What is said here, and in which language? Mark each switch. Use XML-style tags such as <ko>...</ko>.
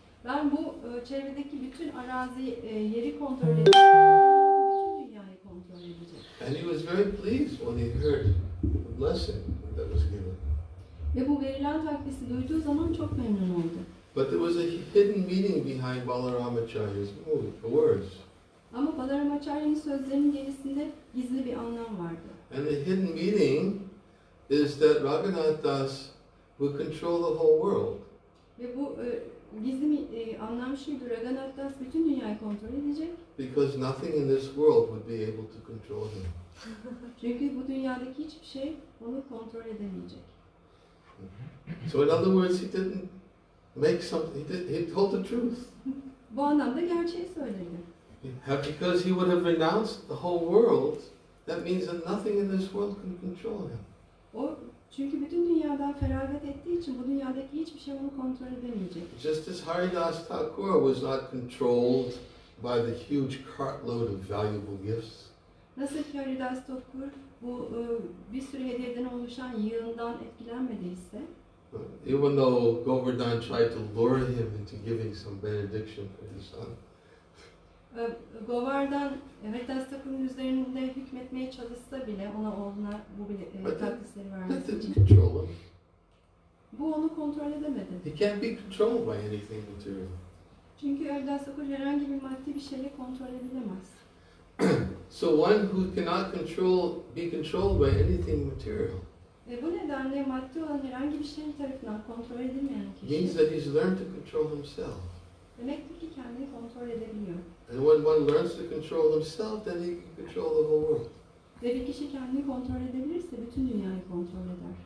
<tr>Ben bu çevredeki bütün yeri kontrol edeceğim. Bütün dünyayı kontrol edecek.</tr> <en>And he was very pleased when he heard the blessing that was given.</en> <tr>Ve bu verilen takdisi duyduğu zaman çok memnun oldu.</tr> <en>But there was a hidden meaning behind Balaramacharya's words.</en> <tr>Ama Balaramacharya'nın sözlerinin gerisinde gizli bir anlam vardı.</tr> <en>And the hidden meaning is that Raghunath Das will control the whole world.</en> <tr>Ve bu gizli anlam şuydu, Raghunath Das bütün dünyayı kontrol edecek.</tr> <en>Because nothing in this world would be able to control him.</en> <tr>Çünkü bu dünyadaki hiçbir şey onu kontrol edemeyecek.</tr> <en>So in other words, he didn't make something, he told the truth.</en> <tr>Bu anlamda gerçeği söyledi.</tr> <en>Because he would have renounced the whole world, that means that nothing in this world can control him.</en> <tr>Çünkü bütün dünyadan feragat ettiği için bu dünyadaki hiçbir şey onu kontrol edemeyecek.</tr> <en>Just as Haridas Thakur was not controlled by the huge cartload of valuable gifts,</en> <tr>Nasıl ki Haridas Thakur bu bir sürü hediyeden oluşan yığından etkilenmediyse,</tr> <en>even though Govardhan tried to lure him into giving some benediction for his son,</en> <tr>Govardhan Haridas Thakur'un üzerinde hükmetmeye çalışsa bile oğluna bu takdisleri</tr> <en>that</en> <tr>vermesi</tr> <en>didn't</en> <tr>için,</tr> <en>control him.</en> <tr>bu onu kontrol edemedi.</tr> <en>He can't be controlled by anything material.</en> <tr>Çünkü Haridas Thakur herhangi bir maddi bir şeyle kontrol edilemez.</tr> <en>So one who cannot be controlled by anything material</en> <tr>Bu nedenle maddi olan herhangi bir şey tarafından kontrol edilmeyen</tr> <en>means</en> <tr>kişi</tr> <en>that he's learned to control himself.</en> <tr>demektir ki kendini kontrol edebiliyor.</tr> <en>And when one learns to control himself, then he can control the whole world.</en> <tr>Ve bir kişi kendini kontrol edebilirse bütün dünyayı kontrol eder.</tr>